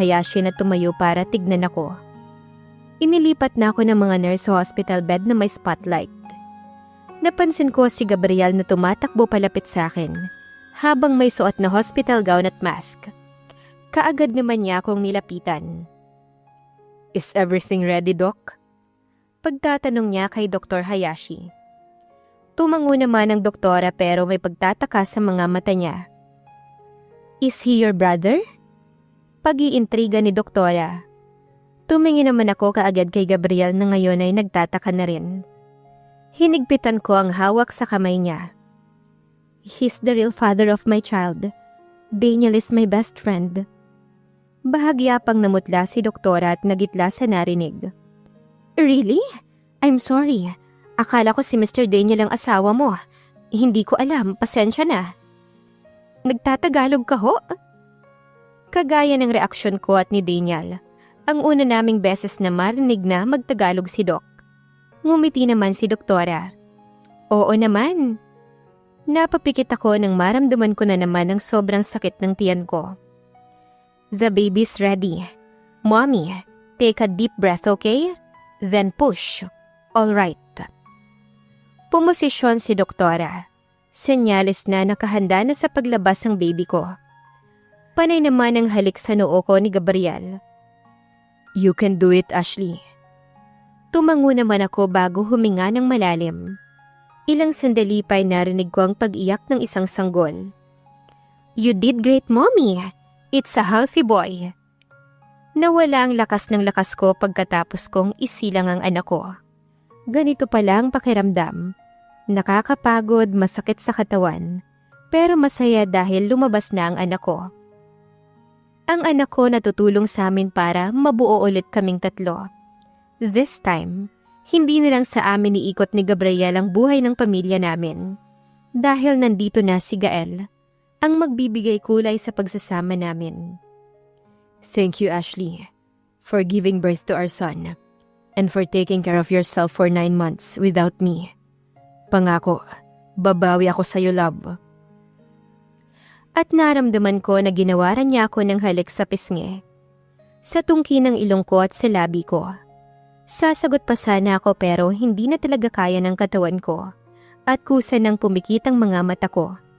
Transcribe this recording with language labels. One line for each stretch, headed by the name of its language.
Filipino: Hayashi na tumayo para tignan ako. Inilipat na ako ng mga nurse sa hospital bed na may spotlight. Napansin ko si Gabriel na tumatakbo palapit sa akin habang may suot na hospital gown at mask. Kaagad naman niya akong nilapitan.
English: Is everything ready, Doc?
Filipino: Pagtatanong niya kay Dr. Hayashi. Tumango naman ang doktora pero may pagtataka sa mga mata niya.
English: Is he your brother?
Filipino: Pag-iintriga ni doktora. Tumingin naman ako kaagad kay Gabriel na ngayon ay nagtataka na rin. Hinigpitan ko ang hawak sa kamay niya.
English: He's the real father of my child. Daniel is my best friend.
Filipino: Bahagya pang namutla si doktora at nagitla sa narinig.
English: Really? I'm sorry.
Filipino: Akala ko si Mr. Daniel ang asawa mo. Hindi ko alam, pasensya na. Nagtatagalog ka ho? Kagaya ng reaksyon ko at ni Daniel, ang una naming beses na marinig na magtagalog si Doc. Ngumiti naman si doktora. Oo naman. Napapikit ako nang maramdaman ko na naman ang sobrang sakit ng tiyan ko.
English: The baby's ready. Mommy, take a deep breath, okay? Then push. All right.
Filipino: Pumosisyon si doktora. Senyales na nakahanda na sa paglabas ang baby ko. Panay naman ang halik sa noo ko ni Gabriel.
English: You can do it, Ashley.
Filipino: Tumango naman ako bago huminga ng malalim. Ilang sandali pa'y narinig ko ang pag-iyak ng isang sanggol.
English: You did great, Mommy. It's a healthy boy.
Filipino: Nawala ang lakas ng lakas ko pagkatapos kong isilang ang anak ko. Ganito pala ang pakiramdam. Nakakapagod, masakit sa katawan, pero masaya dahil lumabas na ang anak ko. Ang anak ko natutulong sa amin para mabuo ulit kaming tatlo.
English: This time,
Filipino: hindi na lang sa amin iikot ni Gabriel ang buhay ng pamilya namin. Dahil nandito na si Gael, ang magbibigay kulay sa pagsasama namin.
English: Thank you, Ashley, for giving birth to our son, and for taking care of yourself for 9 months without me.
Filipino: Pangako, babawi ako sa'yo, love. At naramdaman ko na ginawaran niya ako ng halik sa pisngi, sa tungki ng ilong ko at sa labi ko. Sasagot pa sana ako pero hindi na talaga kaya ng katawan ko at kusa nang pumikit ang mga mata ko.